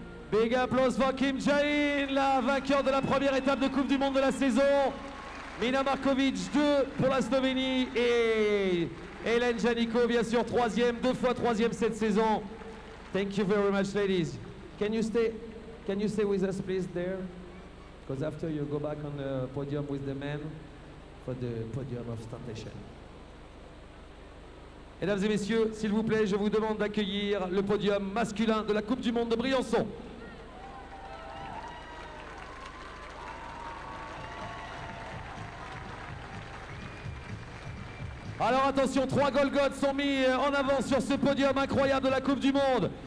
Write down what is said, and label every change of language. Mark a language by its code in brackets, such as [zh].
[en] Big applause for [fr] Kim Jae-in, la vainqueur de la première étape de Coupe du Monde de la saison. Mina Markovic, 2 pour la Slovénie et Hélène Janico, bien sûr, 3e, 2 fois 3e cette saison. [en] Thank you very much, ladies. Can you stay with us, please, there? Because after you go back on the podium with the men for the podium of station. [fr] Mesdames et messieurs, s'il vous plaît, je vous demande d'accueillir le podium masculin de la Coupe du Monde de Briançon. Alors attention, 3 Golgoths sont mis en avant sur ce podium incroyable de la Coupe du Monde.